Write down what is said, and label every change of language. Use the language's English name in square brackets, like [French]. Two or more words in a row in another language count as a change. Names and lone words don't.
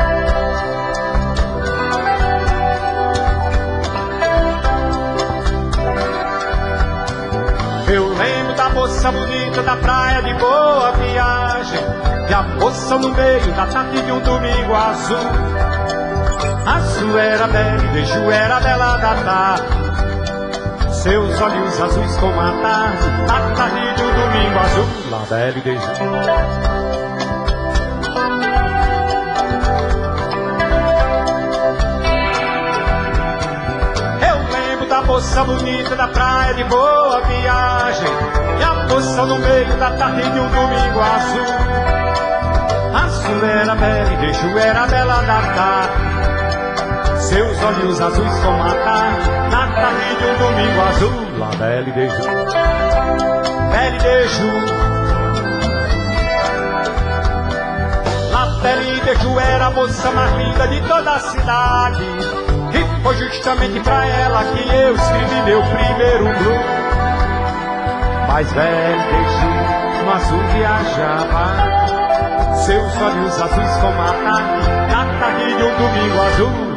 [Portuguese] Eu lembro da moça bonita da praia de Boa Viagem, e a moça no meio da tarde de um domingo azul. Azul era bela e beijo era bela da tarde, seus olhos azuis como a tarde, na tarde de um domingo azul. [French] La belle des jours. [Portuguese] Eu lembro da moça bonita da praia de Boa Viagem, e a moça no meio da tarde de um domingo azul. Azul era bela e beijo era bela da tarde, seus olhos azuis como a tarde, na tarde de um domingo azul. [French] La belle des jours, belle des jours. La belle des jours [Portuguese] era a moça mais linda de toda a cidade, e foi justamente pra ela que eu escrevi meu primeiro blues. Mas [French] belle des jours [Portuguese] no azul viajava, seus olhos azuis como a tarde, na tarde de um domingo azul.